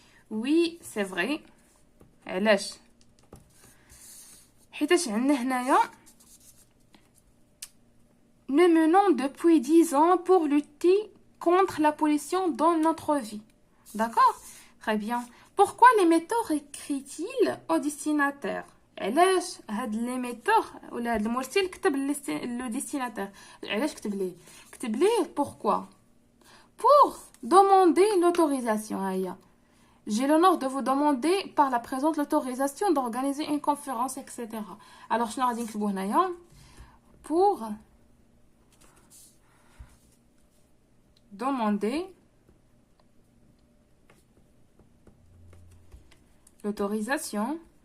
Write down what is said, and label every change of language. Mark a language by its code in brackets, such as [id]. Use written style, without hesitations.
[fr] Oui, c'est vrai. [ar] علاش؟ حيتاش عندنا هنايا [fr] nous menons depuis 10 ans pour lutter contre la pollution dans notre vie. D'accord? Très bien. Pourquoi l'émetteur écrit-il au destinataire? [ar] علاش هاد l'émetteur ولا هاد المرسل كتب لو ديستيناتور؟ علاش كتب ليه pourquoi? [fr] Pour demander l'autorisation. هيا j'ai l'honneur de vous demander par la présente l'autorisation d'organiser une conférence, etc. [ar] alors شنو غادي نكتبو هنايا؟ [fr] pour demander l'autorisation